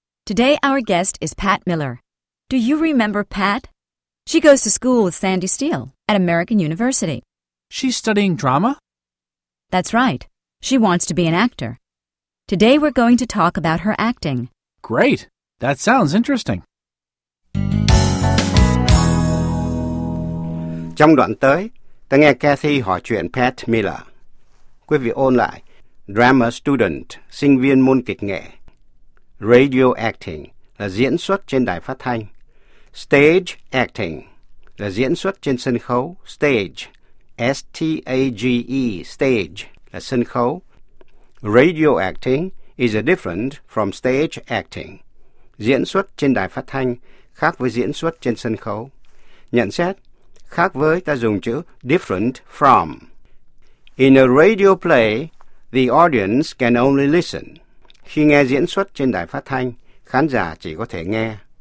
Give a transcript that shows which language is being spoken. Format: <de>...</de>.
<en>Today our guest is Pat Miller. Do you remember Pat? She goes to school with Sandy Steele at American University. She's studying drama? That's right. She wants to be an actor. Today we're going to talk about her acting. Great. That sounds interesting.</en> <vi>Trong đoạn tới, ta nghe Kathy hỏi chuyện Pat Miller. Quý vị ôn lại. Drama student, sinh viên môn kịch nghệ. Radio acting là diễn xuất trên đài phát thanh. Stage acting là diễn xuất trên sân khấu. Stage, S-T-A-G-E, stage là sân khấu.</vi> <en>Radio acting is different from stage acting.</en> <vi>Diễn xuất trên đài phát thanh khác với diễn xuất trên sân khấu. Nhận xét, khác với ta dùng chữ different from.</vi> <en>In a radio play, the audience can only listen.</en> <vi>Khi nghe diễn xuất trên đài phát thanh, khán giả chỉ có thể nghe.</vi>